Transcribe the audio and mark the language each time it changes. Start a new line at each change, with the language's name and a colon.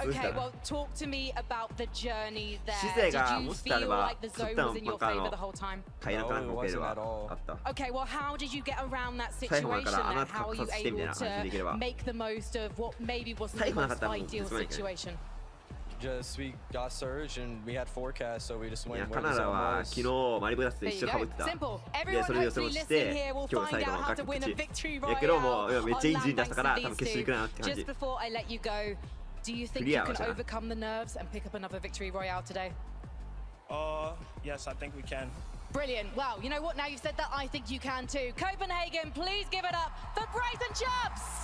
English: Okay, well, talk to me about the journey there. Did you feel like the zone was in your favor the whole time? No, it wasn't at all. Okay, well, how did you get around that situation and how are you able to make the most of what maybe wasn't the most ideal situation? Just we got surge and we had forecast, so we just went.
Japanese: カナダは昨日マリブダスと一緒に被ってた。でそれで予想して今日最後の崖っぷち。やけどもめっちゃいい順位出したから多分決勝行くなって感じ。
English: Do you think you can overcome the nerves and pick up another victory royale today? Yes, I think we can. Brilliant. Well, you know what? Now you've said that, I think you can too. Copenhagen, please give it up for Bryce and Chubbs.